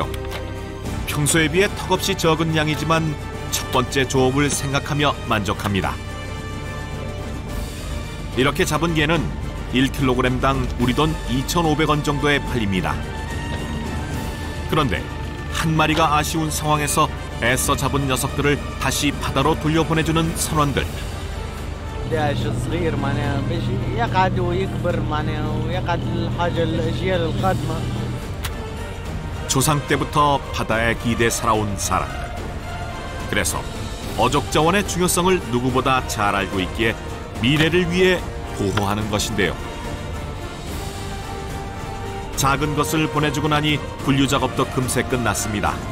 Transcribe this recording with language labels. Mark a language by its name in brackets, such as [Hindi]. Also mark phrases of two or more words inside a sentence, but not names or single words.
[Korean] 평소에 비해 턱없이 적은 양이지만 첫 번째 조업을 생각하며 만족합니다. 이렇게 잡은 개는 1kg당 우리 돈 2,500원 정도에 팔립니다. 그런데 한 마리가 아쉬운 상황에서 애써 잡은 녀석들을 다시 바다로 돌려보내주는 선원들. [Arabic] داش صغير معناها باش يقعد ويكبر معناها ويقعد الحاجة الأجيال القادمة. [Korean] 조상 때부터 바다에 기대 살아온 사람들. 그래서 어족자원의 중요성을 누구보다 잘 알고 있기에 미래를 위해 보호하는 것인데요. 작은 것을 보내주고 나니 분류 작업도 금세 끝났습니다.